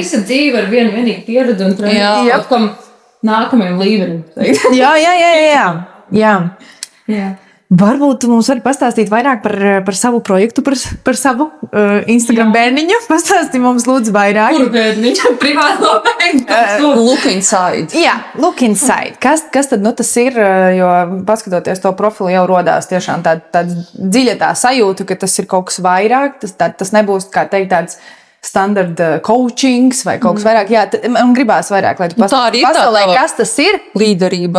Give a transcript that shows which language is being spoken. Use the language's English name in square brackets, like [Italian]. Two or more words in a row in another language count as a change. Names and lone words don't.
[Latvian] Visa dzīve ar vienu vienīgu pieredzi un treniņu kaut kam nākamajam līmenim. Jā. Jā. Varbūt tu mums vari pastāstīt vairāk par savu projektu, par savu Instagram bērniņu. Pastāstī mums lūdzu vairāk. Kuru bērniņu? Privāto bērniņu? [English] Look inside. [Latvian] Jā, [English] look inside. [Latvian] Kas tad tas ir? Jo paskatoties to profilu, jau rodās tiešām tāda dziļa tā sajūta, ka tas ir kaut kas vairāk. Tas nebūs, kā teikt, tāds standarta coachings vai kaut kas vairāk. Jā, man gribās vairāk, lai tu pasaulē, kas tas ir. Līderība.